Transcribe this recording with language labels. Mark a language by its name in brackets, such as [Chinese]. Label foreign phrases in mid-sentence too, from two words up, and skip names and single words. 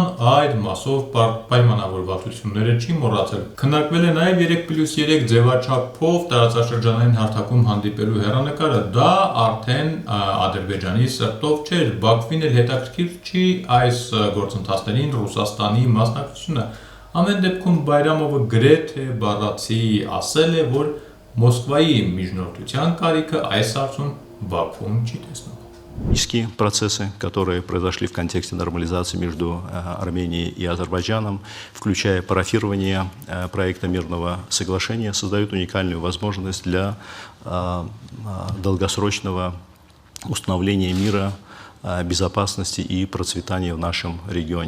[Armenian] այդ մասով պայմանավորվածությունները չի մոռացել։ Քննարկվել է նաև 3+3 ձևաչափով տարածաշրջանային հարթակում հանդիպելու հեռանկարը, դա արդեն Ադրբեջանի սրտով չէր, Բաքվին էլ հետաքրքիր չի այս գործընթացներին Ռուսաստանի մասնակցությունը։ Ամեն դեպքում Բայրամովը գրեթե բառացի ասել է, որ Մոսկվայի միջնորդության կարիքը այս հարցում Բաքուն չի տեսնում։ [Russian] Процессы, которые произошли в контексте нормализации между Арменией и Азербайджаном, включая парафирование проекта мирного соглашения, создают уникальную возможность для долгосрочного установления мира, безопасности и процветания в нашем регионе.